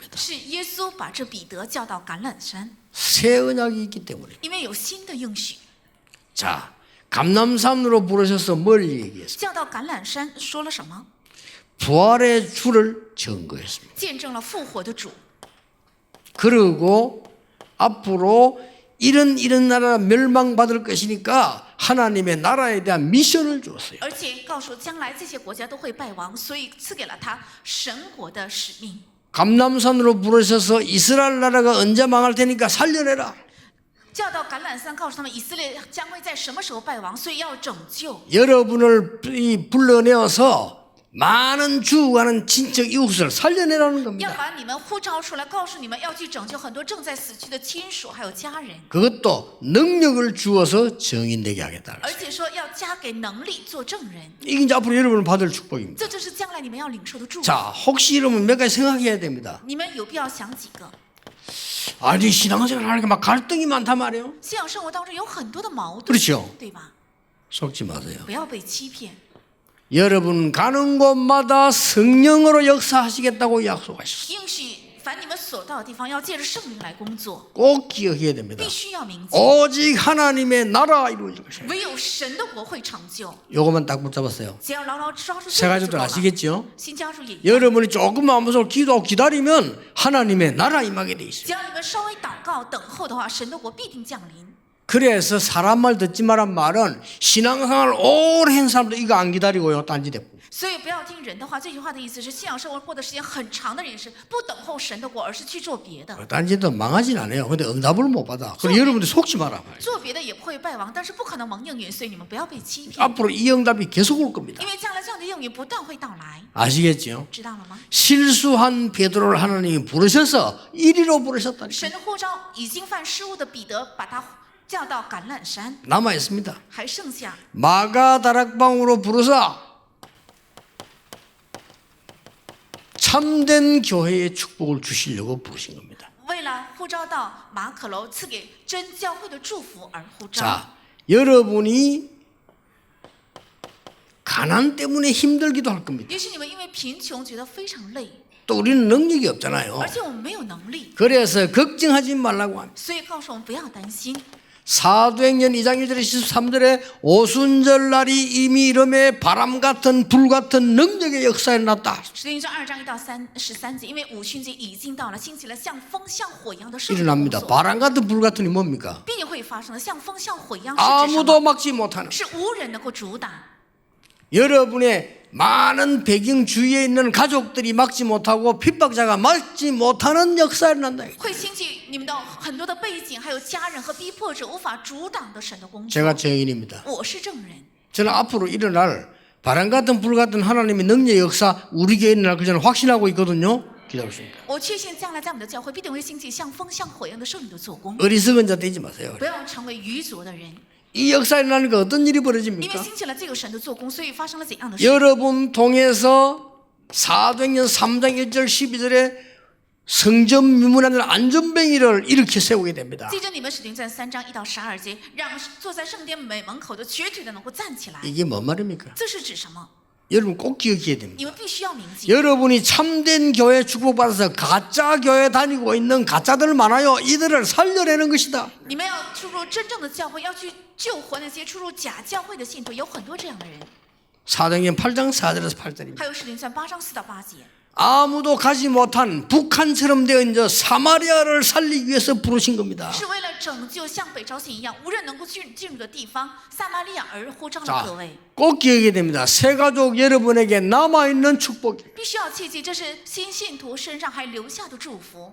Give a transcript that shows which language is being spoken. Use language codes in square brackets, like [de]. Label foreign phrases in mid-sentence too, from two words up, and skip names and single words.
[zh] 是耶稣把这彼得叫到橄榄山， [ko] 새 언약이 있기 때문에. [zh] 因为有新的应许。 [ko] 자, 감람산으로 부르셔서 뭘 얘기했어요? [zh] 叫到橄榄山说了什么？ [ko] 부활의 주를 증거했습니다. [zh] 见证了复活的主， [ko] 그리고 앞으로 이런 나라 멸망받을 것이니까 하나님의 나라에 대한 미션을 주었어요. [zh] 而且告诉将来这些国家都会败亡，所以赐给了他神国的使命。 [ko] 감람산으로 부르셔서 이스라엘 나라가 언제 망할 테니까 살려내라. [zh] 叫到橄榄山，告诉他们以色列将会在什么时候败亡，所以要拯救。 [ko] 여러분을 불러내어서 많은 죽어가는 친척 이웃을 살려내라는 [zh] 要 [ko] 겁니다. [zh] 把你们呼召出来，告訴你们要去拯救很多正在死去的亲属还有家人， [ko] 그것도 능력을 주어서 증인되게 하겠다. [zh] 而且说要加给能力做证人， [ko] 이게 이제 앞으로 여러분을 받을 축복입니다. [zh] 这就是将来你们要领受的祝福。 [ko] 자, 혹시 여러분 몇 가지 생각해야 됩니다. [zh] 你们有必要想几个？ [ko] 아니 신앙생활 하니까 막 갈등이 많단 말이에요. [zh] 信仰生活当中有很多的矛盾， [ko] 그렇죠. [zh] 对吧？ [ko] 속지 마세요. [zh] 不要被欺骗。 [ko] 여러분 가는 곳마다 성령으로 역사하시겠다고 약속하셨어요. [zh] 应许凡你们所到的地方，要借着圣灵来工作， [ko] 꼭 기억해야 됩니다. [zh] 必须要铭记， [ko] 오직 하나님의 나라가 이루어질 것이에요. [zh] 唯有神的国会成就。 [ko] 요것만 딱 붙잡았어요. [zh] 只要牢牢抓住这 [ko] 새 [zh] 个就 [ko] 가족들 [zh] 够了。 [ko] 아시겠죠? [zh] 新家属也一样， [ko] 여러분이 조금만 무서워 기도하고 기다리면 하나님의 나라 임하게 돼 있어요. [zh] 只要你们稍微祷告等候的话，神的国必定降临。 [ko] 그래서 사람 말 듣지 마란 말은 신앙생활 오래 한 사람도 이거 안 기다리고요. 딴짓했고. [zh] 所以不要听人的话。这句话的意思是，信仰生活过的时间很长的人是不等候神的国，而是去做别的。 [ko] 딴짓도 망하진 않아요. 근데 응답을 못 받아. 그래서 여러분들 속지 마라. [zh] 做别的也不会败亡，但是不可能蒙应允，所以你们不要被欺骗， [ko] 앞으로 이 응답이 계속 올 겁니다. [zh] 因为将来这样的应允不断会到来， [ko] 아시겠죠? [zh] 知道了吗？ [ko] 실수한 베드로를 하나님이 부르셔서 이리로 부르셨다니까. [zh] 神的呼召已经犯失误的彼得，把他叫到橄榄山， [ko] 남아 있습니다. [zh] 还剩下 [ko] 마가다락방으로 부르사 참된 교회의 축복을 주시려고 부르신 겁니다. [zh] 为了呼召到马可楼，赐给真教会的祝福而呼召。 [ko] 자, 여러분이 가난 때문에 힘들기도 할 겁니다. [zh] 也许你们因为贫穷觉得非常累， [ko] 또 우리는 능력이 없잖아요. [zh] 而且我们没有能力， [ko] 그래서 걱정하지 말라고 합니다. [zh] 所以告诉我们不要担心。 [ko] 사도행전 2장 1절 13절에 오순절 날이 이미 이름에 바람 같은 불 같은 능력의 역사에 났다. [zh] 使徒行传2章1到13节，因为五旬节已经到了，兴起了像风像火一样的圣灵工 [ko] 일어납니다. [zh] 作， [ko] 바람 같은 불 같은 이 뭡니까? [zh] 必定会发生的，像风像火一样是指什 [ko] 아무도 [zh] 么？ [ko] 막지 못하는. [zh] 是无人能够阻挡。 [ko] 여러분의 많은 배경 주위에 있는 가족들이 막지 못하고 핍박자가 막지 못하는 역사에 난다. [zh] 会兴起你们的很多的背景，还有家人和逼迫者无法阻挡的神的工作。 [ko] 제가 증인입니다. [zh] 我是证人， [ko] 저는 앞으로 일어날 바람 같은 불 같은 하나님의 능력의 역사 우리 교회에 일어날 걸 저는 확신하고 있거든요. 기다리십니다. [zh] 我确信将来在我们的教会必定会兴起像风像火一样的圣灵的做工。 [ko] 어리석은 자 되지 마세요. [zh] 不要成为愚拙的人， [ko] 이 역사에 일어나니까 어떤 일이 [zh] 因为 [ko] 벌어집니까? [zh] 兴起了这个神的做工，所以发生了怎样的事？ [ko] 여러분 통해서 사도행전 3장 1절 12절에 성전 미문하는 안전뱅이를 일으켜 세우게 됩니다. [zh] 记着你们使徒行传3章1到12节，让坐在圣殿门口的瘸腿的能够站起来。 [ko] 이게 뭔 말입니까? [zh] 这是指什么？ [ko] 여러분 꼭 기억해야 됩니다. [zh] 你们必须要铭记。 [ko] 여러분이 참된 교회 축복받아서 가짜 교회 다니고 있는 가짜들 많아요. 이들을 살려내는 것이다. [zh] 你们要出入真正的教会，要去救活那些出入假教会的信徒，有很多这样的人。 [ko] 사도행전 8장 4절에서 8절입니다. [zh] 还有使徒行传8章4到8节， [ko] 아무도 가지 못한 북한처럼 되어 있는 사마리아를 살리기 위해서 부르신 겁니다. [zh] 是为了拯救像北朝鲜一样无人能够进入的地方撒玛利亚而呼召了 [ko] 자, [zh] 各位。 [ko] 꼭 기억해야 됩니다. 새가족 여러분에게 남아있는 축복. [zh] 必须要切记，这是新信徒身上还留下的祝福。